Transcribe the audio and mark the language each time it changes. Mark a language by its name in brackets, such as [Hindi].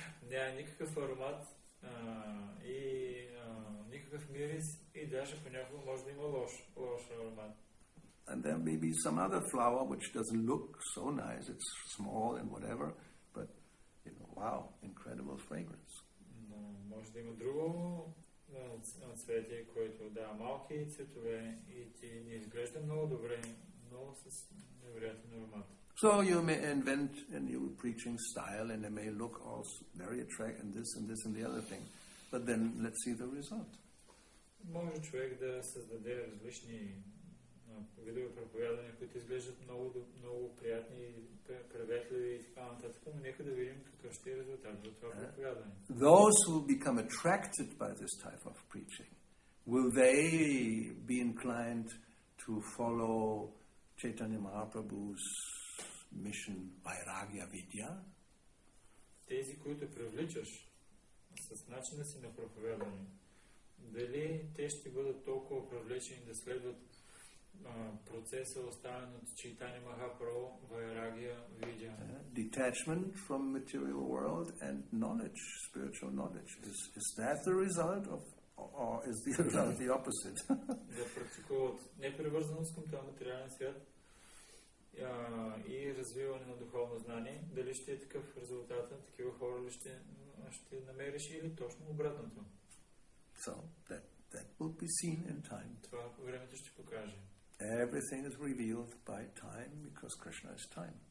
[Bulgarian] Няма никакъв аромат и никакъв мирис и даже понякога може да има лош аромат. [English] And there may be some other flower which doesn't look so nice. It's small and whatever, but wow, incredible fragrance. [Bulgarian] Но може да има друго цвете, което дава малки цветове и ти не изглежда много добре, но с невероятен аромат. [English] So you may invent a new preaching style and it may look also very attractive and this and the other thing. But then let's see the result. [Bulgarian] Може човек да създаде различни видове проповядания, които изглеждат много приятни, приветливи и така нататък, но нека да видим какъв ще е резултат за това проповядане. [English] Those who become attracted by this type of preaching, will they be inclined to follow Chaitanya Mahaprabhu's mission Vairagya Vidya? [Bulgarian] Тези, които привличаш с начина си на проповядане, дали те ще бъдат толкова привлечени да следват процеса, оставен от Чайтания Махапрабху, Vairagya Vidya? [English] Detachment from material world and knowledge, spiritual knowledge. Is that the result of, or is the result the opposite? [Bulgarian] Да практикуват непривързаност към този материален свят и развиване на духовно знание. Дали ще е такъв резултат, такива хора ли ще намериш или точно обратното? [English] So that will be seen in time. [Bulgarian] Това времето ще покаже. [English] Everything is revealed by time because Krishna is time.